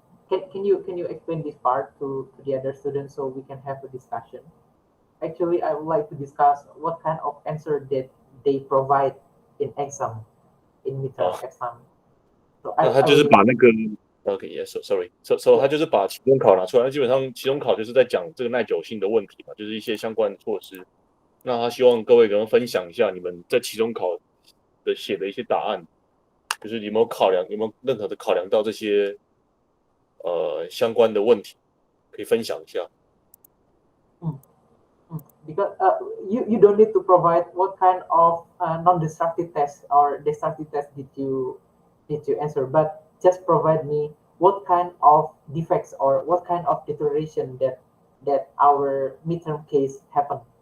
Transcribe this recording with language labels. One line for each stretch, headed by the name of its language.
English: Can you explain this part to the other students so we can have a discussion? Actually, I would like to discuss what kind of answer that they provide in exam, in midterm exam. So
Chinese: 他就是把那个
English: OK，yes， sorry，so
Chinese: 他就是把期中考拿出来，基本上期中考就是在讲这个耐久性的问题嘛，就是一些相关的措施。那他希望各位跟他分享一下你们在期中考的写的一些答案，就是有没有任何的考量到这些相关的问题，可以分享一下。
English: Because you don't need to provide what kind of non-destructive test or destructive test did you answer, but just provide me what kind of defects or what kind of deterioration that our midterm case happened.